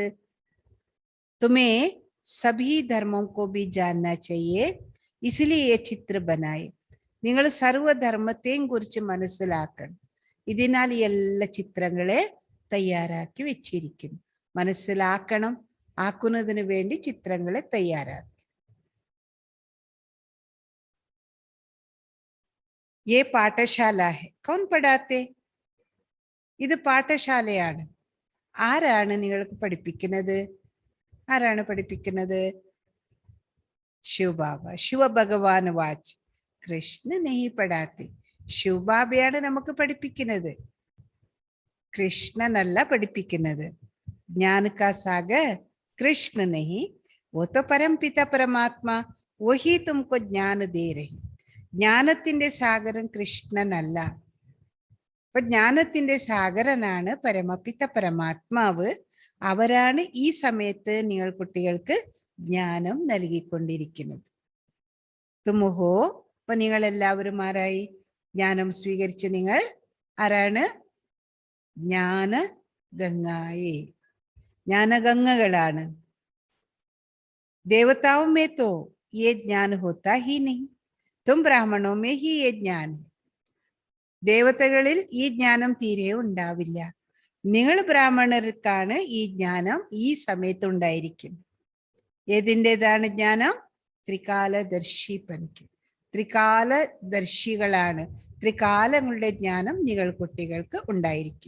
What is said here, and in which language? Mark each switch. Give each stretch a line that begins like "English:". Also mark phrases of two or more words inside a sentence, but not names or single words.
Hindi: तुम्हें सभी धर्मों को भी जानना चाहिए, इसलिए चित्र बनाए.
Malayalam: നിങ്ങൾ സർവധർമ്മത്തെയും കുറിച്ച് മനസ്സിലാക്കണം. ഇതിനാൽ എല്ലാ ചിത്രങ്ങളെ തയ്യാറാക്കി വെച്ചിരിക്കുന്നു. മനസ്സിലാക്കണം, ആക്കുന്നതിന് വേണ്ടി ചിത്രങ്ങളെ തയ്യാറാക്കി.
Hindi: ये पाठशाला है, कौन पढ़ाते?
Malayalam: ഇത് പാഠശാലയാണ്. ആരാണ് നിങ്ങൾക്ക് പഠിപ്പിക്കുന്നത്? ആരാണ് പഠിപ്പിക്കുന്നത്? ശിവബാബ.
Hindi: शिवभगवान वाच कृष्ण नहीं पढ़ाती.
Malayalam: ശിവബാബയാണ് നമുക്ക് പഠിപ്പിക്കുന്നത്, കൃഷ്ണനല്ല പഠിപ്പിക്കുന്നത്.
Hindi: ज्ञान का सागर कृष्ण नहीं, वो तो परम पिता परमात्मा, वही तुमको ज्ञान दे रही.
Malayalam: ജ്ഞാനത്തിന്റെ സാഗരം കൃഷ്ണനല്ല. അപ്പൊ ജ്ഞാനത്തിന്റെ സാഗരനാണ് പരമപിത പരമാത്മാവ്. അവരാണ് ഈ സമയത്ത് നിങ്ങൾ കുട്ടികൾക്ക് ജ്ഞാനം നൽകിക്കൊണ്ടിരിക്കുന്നത്.
Hindi: तुम हो,
Malayalam: അപ്പൊ നിങ്ങൾ എല്ലാവരും ആരായി? ജ്ഞാനം സ്വീകരിച്ച നിങ്ങൾ ആരാണ്?
Hindi: ज्ञान गंगाएँ,
Malayalam: ജ്ഞാനഗംഗകളാണ്.
Hindi: देवताओं में तो ये ज्ञान होता ही नहीं, तुम ब्राह्मणों में ही ये ज्ञान है.
Malayalam: ദേവതകളിൽ ഈ ജ്ഞാനം തീരെ ഉണ്ടാവില്ല. നിങ്ങൾ ബ്രാഹ്മണർക്കാണ് ഈ ജ്ഞാനം ഈ സമയത്ത് ഉണ്ടായിരിക്കും. ഏതിൻ്റെതാണ് ജ്ഞാനം? ത്രികാലദർശിപ്പനിക്ക്. ത്രികാലദർശികളാണ്. ത്രികാലങ്ങളുടെ ജ്ഞാനം നിങ്ങൾ കുട്ടികൾക്ക് ഉണ്ടായിരിക്കും.